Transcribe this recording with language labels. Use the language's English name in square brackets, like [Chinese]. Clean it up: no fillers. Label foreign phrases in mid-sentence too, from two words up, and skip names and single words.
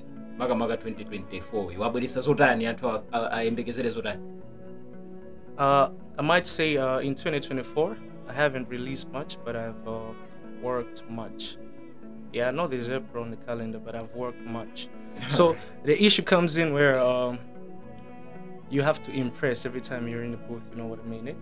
[Nyanja] Maga 2024. You wabweresa zotani anthu ayembekezere zotani? [English] I might say in 2024, I haven't released much, but I've worked much. Yeah, I know there's April on the calendar, but I've worked much. So the issue comes in where you have to impress every time you're in the booth, you know what I mean?